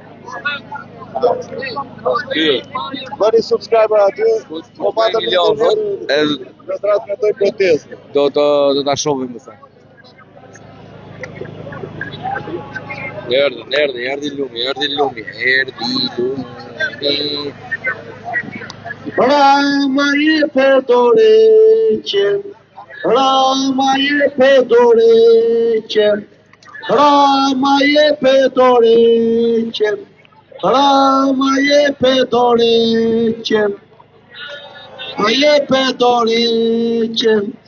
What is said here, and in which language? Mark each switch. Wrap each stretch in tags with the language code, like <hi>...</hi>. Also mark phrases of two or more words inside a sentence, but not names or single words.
<sq>Bëni subscriber aty, po patëm milion, do të transmetoj protestë. Do ta shohim më sa. Erdhi lumi. Rama jepe dorëqen, Rama jepe dorëqen, Rama jepe dorëqen, Rama jepe dorëqen, jepe dorëqen.</sq>